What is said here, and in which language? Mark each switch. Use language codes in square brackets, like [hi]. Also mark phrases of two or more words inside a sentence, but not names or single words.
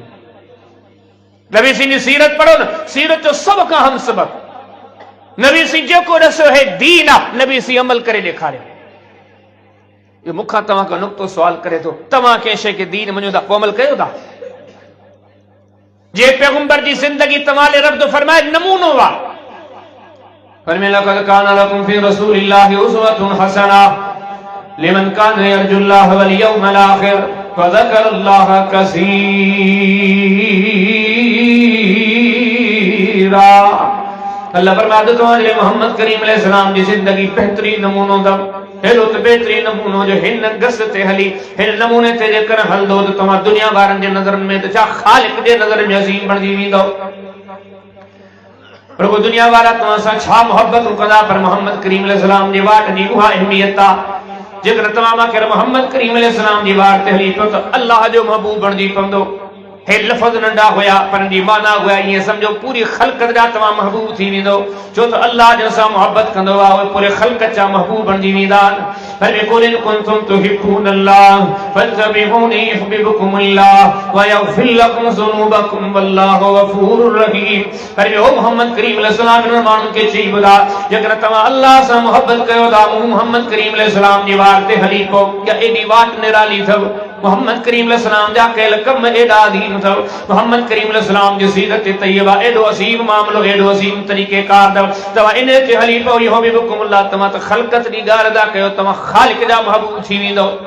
[sd] नबी सिंह जी सीरत पढ़ो न, सीरत जो सभ खां हम सबक नबी सिंह जेको ॾिसो हे दीन आहे, नबी सिंह अमल करे ॾेखारियो। इहो मूंखां तव्हां खां नुक़्तो सुवाल करे थो, तव्हां कंहिं शइ खे दीन मञो था, पोइ अमल कयो था? जे पैगंबर जी ज़िंदगी तव्हां लाइ रब थो फरमाए नमूनो आहे, फरमाए [ar] لقد كان لكم في رسول الله أسوة حسنة لمن كان يرجو الله واليوم الآخر وذكر الله كثيرا. [sd] अल्लाह फरमाए तुम्हारे मोहम्मद करीम [ar] عليه السلام [sd] जी ज़िंदगी बेहतरीन नमूनो अथव, हेॾो त बेहतरीन नमूनो जो हिन गस ते हली, हिन नमूने ते जेकर हलंदो त तव्हां दुनिया वारनि जे नज़रनि में त छा ख़ालिक जे नज़र में अज़ीम बणिजी वेंदो। रुगो दुनिया वारा तव्हां सां छा मोहब्बतूं कंदा, पर मोहम्मद करीम [ar] عليه السلام [sd] जी वाट जी उहा अहमियत आहे। जेकर तव्हां मूंखे मोहम्मद करीम [ar] عليه السلام [sd] जी वाट ते हली पियो त अल्लाह जो महबूब बणिजी पवंदो। हे लफ़्ज़ नंढा हुया पर जी माना हुआ ईअं सम्झो पूरी ख़ल्क़त जा तव्हां महबूब थी वेंदो, छो त अल्लाह जिन सां मोहब्बत कंदो आहे उहे पूरे ख़ल्क़त जा महबूब बणिजी वेंदा आहिनि। [ar] قل إن كنتم تحبون الله فاتبعوني يحببكم الله ويغفر لكم ذنوبكم والله غفور رحيم. [sd] पर ओ मोहम्मद करीम [ar] عليه السلام [sd] इन माण्हुनि खे चई ॿुधा, जेकर तव्हां अल्लाह सां मोहब्बत कयो था, मोहम्मद करीम [ar] عليه السلام [sd] जी वाट ते हली पओ, या एॾी वाट निराली अथव, मोहम्मद करीम [ar] عليه السلام [sd] जा कयल कम एॾा अज़ीम अथव, मोहम्मद करीम [ar] عليه السلام [sd] जी सीरत तय्यबा एॾो अज़ीम मामलो, एॾो अज़ीम तरीक़ेकार अथव, तव्हां इन ते हली पओ, युहिब्बुकुमुल्लाह, तव्हां त ख़ल्क़त जी ॻाल्हि अदा कयो, तव्हां ख़ालिक जा महबूब थी वेंदो।